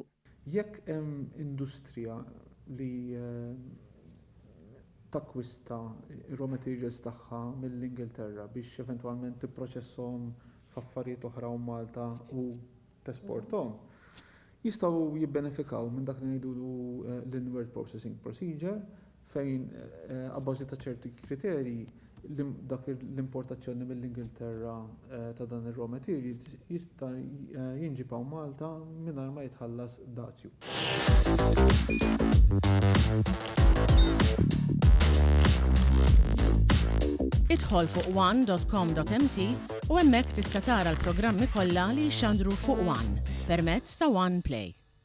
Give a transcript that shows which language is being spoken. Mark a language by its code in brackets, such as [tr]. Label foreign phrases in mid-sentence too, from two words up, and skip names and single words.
[mt] Jekk hemm industrija li takkwista [en] raw materials [mt] tagħha mill-Ingilterra biex eventwalment tipproċesshom f'affarijiet oħra u Malta u tesporthom, jistgħu jibbenefikaw minn dak li ngħidulu l- [en] inward processing procedure [mt] fejn abbażi ta' ċerti kriterji dak l-importazzjoni mill-Ingilterra ta' dan ir- [en] raw materials [mt] jista' jinġibaw Malta mingħajr ma jitħallas dazju. Idħol fuq one.com.mt u hemmhekk tista' tara l-programmi kollha li jxandru fuq One permezz ta' One Play.